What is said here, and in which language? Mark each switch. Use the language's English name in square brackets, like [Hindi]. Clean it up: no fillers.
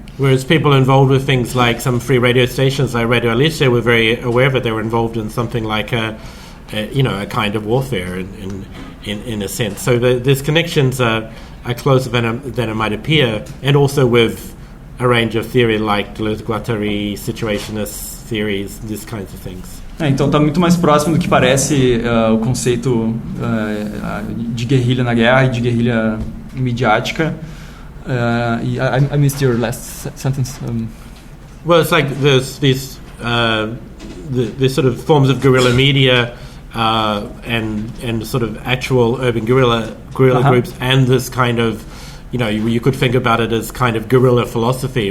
[English] Whereas people involved with things like some free radio stations like Radio Alice were very aware that they were involved in something like a kind of warfare in a sense. So these connections are closer than it might appear, and also with a range of theory like Deleuze-Guattari, situationist theories, these kinds of things. [Portuguese] Então está muito mais próximo do que parece o conceito de guerrilha na guerra e de guerrilha midiática. [English] I missed your last sentence. Well, it's like there's these sort of forms of guerrilla media and sort of actual urban guerrilla groups, and this kind of, you know, you could think about it as kind of guerrilla philosophy.